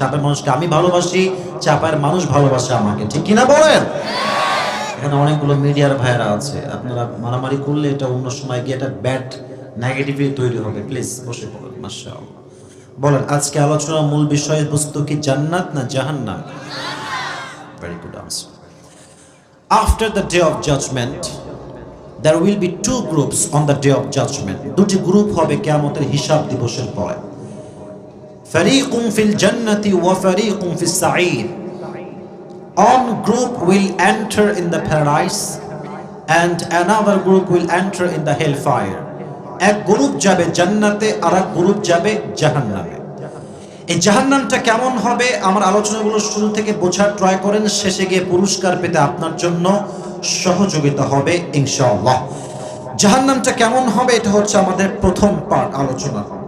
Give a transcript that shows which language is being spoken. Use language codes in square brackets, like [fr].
[bn] চাপায়ের মানুষকে আমি ভালোবাসি, চাপায়ের মানুষ ভালোবাসে আমাকে, ঠিক কিনা বলেন? এখানে অনেকগুলো মিডিয়ার ভাইয়েরা আছে, আপনারা মারামারি করলে এটা অন্য সময় গিয়ে একটা ব্যাড নেগেটিভিটি তৈরি হবে। প্লিজ বসে পড়ুন। মাশাআল্লাহ। বলেন, আজকে আলোচনার মূল বিষয়বস্তু কি জান্নাত না জাহান্নাম? Very good answer. [en] After the day of judgment, there will be 2 groups on the day of judgment. [bn] দুটি গ্রুপ হবে কিয়ামতের হিসাব দিবসের পরে। [ar] ফারিকুম ফিল জান্নাতি ওয়া ফারিকুম ফিস সাঈর। [en] One group will enter in the paradise and another group will enter in the hellfire. [bn] এক group যাবে জান্নাতে আর এক গ্রুপ যাবে জাহান্নামে। এই জাহান্নামটা কেমন হবে আমার আলোচনাগুলো শুরু থেকে বোঝার ট্রাই করেন, শেষে গিয়ে পুরস্কার পেতে আপনার জন্য সহযোগিতা হবে ইনশাআল্লাহ। জাহান্নামটা কেমন হবে এটা হচ্ছে আমাদের প্রথম পার্ট আলোচনা।